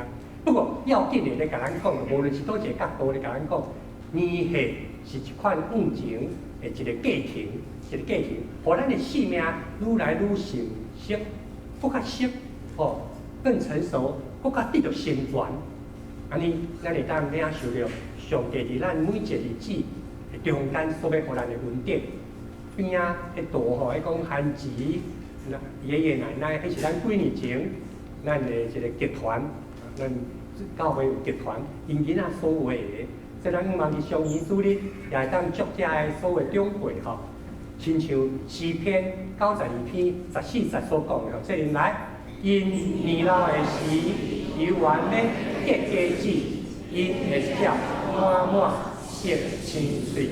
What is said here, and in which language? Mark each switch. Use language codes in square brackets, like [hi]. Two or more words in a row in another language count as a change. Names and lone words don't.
[nan] 不过要紧的咧，甲咱讲，无论是倒一个角度咧，甲咱讲，年岁是一款往前的一个过程，互咱的性命愈来愈成熟，更较熟，吼，更成熟，更较得到成全。安尼，咱会当领受着上帝伫咱每一个日子中间所要互咱的恩典。边啊，迄图吼，迄讲韩籍爷爷奶奶，迄是咱几年前咱的一个集团，咱教会有集团，因囡仔所画的，所以咱望伫上年主日也会当祝遮的所有长辈吼，亲像诗篇92篇14节所讲的吼，这里来，因年老的时，犹原要结果子，因会笑满满色青翠。